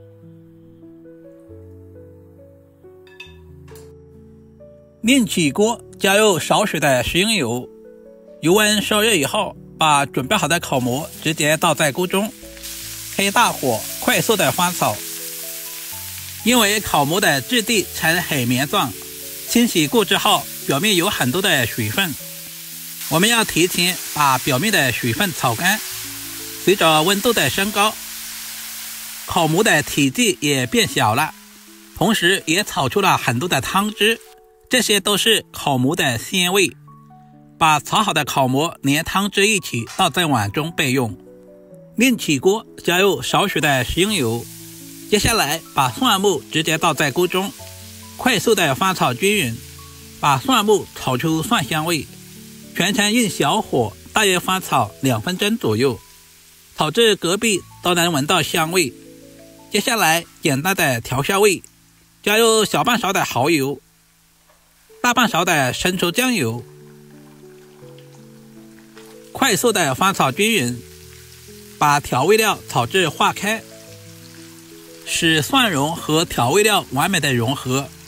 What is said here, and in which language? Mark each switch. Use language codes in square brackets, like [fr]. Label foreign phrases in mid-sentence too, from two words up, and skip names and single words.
[zh] 另起鍋，加入少許的食用油，油溫燒熱以後，把準備好的烤饃直接倒在鍋中，開大火快速的翻炒。因為烤饃的質地呈海綿狀，清洗過之後表面有很多的水分，我們要提前把表面的水分炒乾， 隨着溫度的升高，口蘑的體積也變小了，同時也炒出了很多的湯汁，這些都是口蘑的鮮味。把炒好的口蘑連湯汁一起倒在碗中備用。另起鍋，加入少許的食用油，接下來把蒜末直接倒在鍋中，快速的翻炒均勻，把蒜末炒出蒜香味，全程用小火大約翻炒2分鐘左右，炒至隔壁都能聞到香味。接下來簡單的調下味，加入小半勺的蠔油，大半勺的生抽醬油，快速的翻炒均勻，把調味料炒至化開，使蒜蓉和調味料完美的融合。